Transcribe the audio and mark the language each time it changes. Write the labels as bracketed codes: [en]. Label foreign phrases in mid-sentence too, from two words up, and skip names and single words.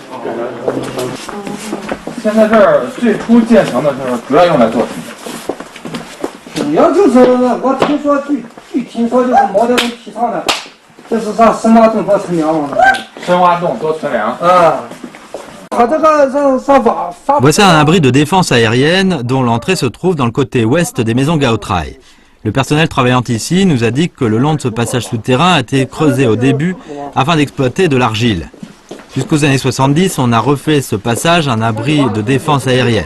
[zh] 现在这儿最初建成的时候，主要用来做什么？主要就是我听说，据听说就是毛泽东提倡的，就是啥深挖洞多存粮嘛。深挖洞多存粮。啊，他这个发。 [fr] Voici un abri de défense aérienne dont l'entrée se trouve dans le côté ouest des maisons Gaotraï. Le personnel travaillant ici nous a dit que le long de ce passage souterrain a été creusé au début afin d'exploiter de l'argile. Jusqu'aux années 70, on a refait ce passage un abri de défense aérienne.